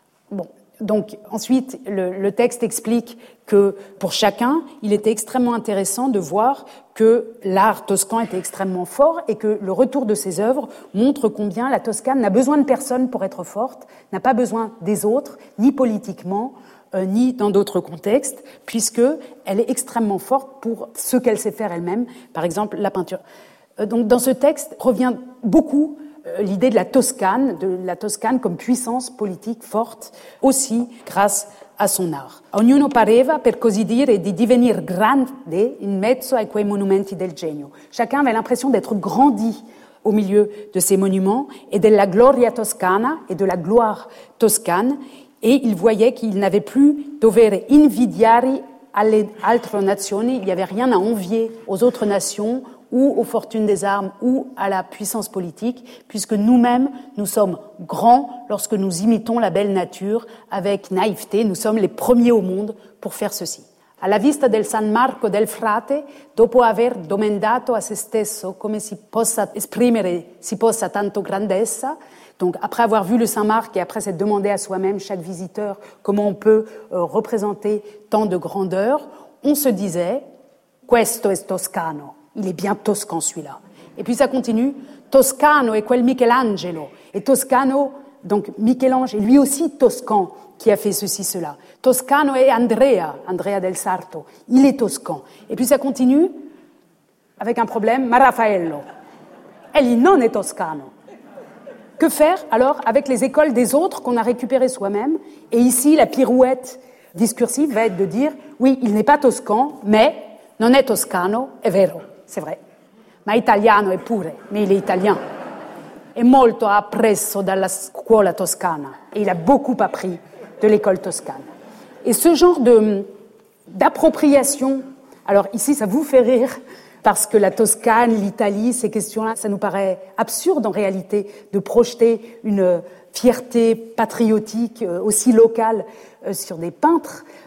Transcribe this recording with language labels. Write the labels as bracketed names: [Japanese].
[French] Bon, donc ensuite, le texte explique que pour chacun, il était extrêmement intéressant de voir que l'art toscan était extrêmement fort et que le retour de ses œuvres montre combien la Toscane n'a besoin de personne pour être forte, n'a pas besoin des autres, ni politiquement, ni dans d'autres contextes, puisqu'elle est extrêmement forte pour ce qu'elle sait faire elle-même, par exemple la peinture. Donc dans ce texte revient beaucoup l'idée de la Toscane comme puissance politique forte, aussi grâce a son art. [Italian] Ognuno pareva, per così dire, di divenir grande in mezzo ai quei monumenti del genio. [French] Chacun avait l'impression d'être grandi au milieu de ces monuments et de la [Italian] gloria toscana [French] et de la gloire toscane. Et il voyait qu'il n'avait plus [Italian] dovere invidiare alle altre nazioni. [French] Il n'y avait rien à envier aux autres nations ou aux fortunes des armes ou à la puissance politique, puisque nous-mêmes, nous sommes grands lorsque nous imitons la belle nature avec naïveté. Nous sommes les premiers au monde pour faire ceci. [Italian] Alla vista del San Marco del Frate, dopo aver domandato a se stesso come si possa esprimere, si possa tanto grandezza, [French] donc après avoir vu le Saint-Marc et après s'être demandé à soi-même, chaque visiteur, comment on peut représenter tant de grandeur, on se disait, [Italian] questo è toscano, [French] il est bien toscan celui-là. Et puis ça continue, [Italian] toscano è quel Michelangelo, [French] et toscano, donc Michel-Ange est lui aussi toscan, qui a fait ceci, cela. [Italian] Toscano è Andrea, Andrea del Sarto. [French] Il est toscan. Et puis ça continue avec un problème. [Italian] Ma Raffaello. Egli non è toscano. [French] Que faire alors avec les écoles des autres qu'on a récupérées soi-même? Et ici, la pirouette discursive va être de dire oui, il n'est pas toscan, mais [Italian] non è toscano, è vero. [French] C'est vrai. [Italian] Ma italiano è pure. [French] Mais il est italien. [Italian] È molto appresso dalla scuola toscana. [French] Et il a beaucoup appris de l'école toscane. Et ce genre d'appropriation, alors ici, ça vous fait rire, parce que la Toscane, l'Italie, ces questions-là, ça nous paraît absurde en réalité de projeter une fierté patriotique aussi locale sur des peintres.